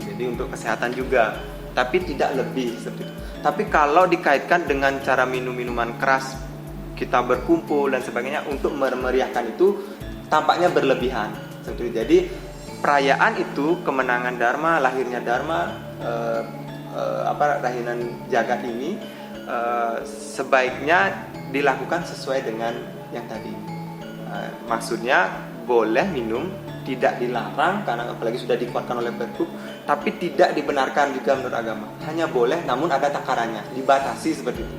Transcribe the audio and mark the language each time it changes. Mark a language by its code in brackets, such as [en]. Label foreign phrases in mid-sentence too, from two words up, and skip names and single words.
[id] Jadi untuk kesehatan juga, tapi tidak lebih seperti itu. Tapi kalau dikaitkan dengan cara minum minuman keras, kita berkumpul dan sebagainya untuk memeriahkan itu tampaknya berlebihan seperti itu. Jadi perayaan itu kemenangan Dharma, lahirnya Dharma, rahinan jagat ini sebaiknya dilakukan sesuai dengan yang tadi. Maksudnya boleh minum, tidak dilarang karena apalagi sudah dikuatkan oleh Pergub, tapi tidak dibenarkan juga menurut agama. Hanya boleh namun ada takarannya, dibatasi seperti itu.